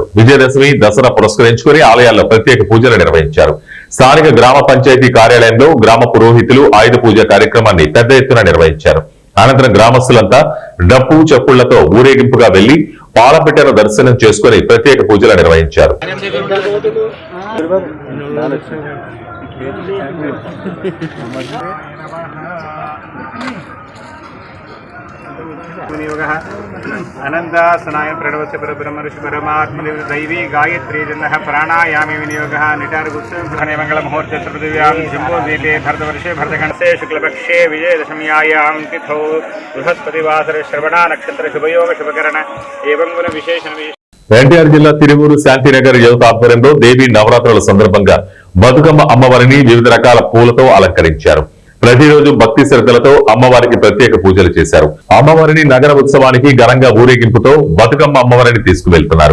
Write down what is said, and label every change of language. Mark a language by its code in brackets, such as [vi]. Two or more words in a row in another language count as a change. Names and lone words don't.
[te] విజయదశమి దసరా పురస్కరించుకుని ఆలయాల్లో ప్రత్యేక పూజలు నిర్వహించారు. స్థానిక గ్రామ పంచాయతీ కార్యాలయంలో గ్రామ పురోహితులు ఆయుధ పూజ కార్యక్రమాన్ని పెద్ద ఎత్తున నిర్వహించారు. అనంతరం గ్రామస్తులంతా డప్పు చప్పుళ్లతో ఊరేగింపుగా వెళ్లి పాలపిట్టను దర్శనం చేసుకుని ప్రత్యేక పూజలు నిర్వహించారు. [sa] अनंतासनाय प्रणवस्य परब्रह्मऋषि परमात्मने दैवी गायत्री जन्नः प्राणायामे विनियोगः निटारगुत्सवघने मंगलमुहूर्ते सर्वदिव्यां जम्बोद्वीपे भरतवर्षे भरतखण्डे शुक्लपक्षे विजयदशम्यायां तिथौ बृहस्पतिवासरे श्रवणा नक्षत्र शुभयोग शुभकरण एवं गुण विशेषण [te] ఎన్టీఆర్ జిల్లా తిరువూరు శాంతినగర్ యువత ఆధ్వర్యంలో దేవి నవరాత్రుల సందర్భంగా బతుకమ్మ అమ్మవారిని వివిధ రకాల పూలతో అలంకరించారు. ప్రతిరోజు భక్తి శ్రద్ధలతో అమ్మవారికి ప్రత్యేక పూజలు చేశారు. అమ్మవారిని నగర ఉత్సవానికి ఘనంగా ఊరేగింపుతో బతుకమ్మ అమ్మవారిని తీసుకువెళ్తున్నారు.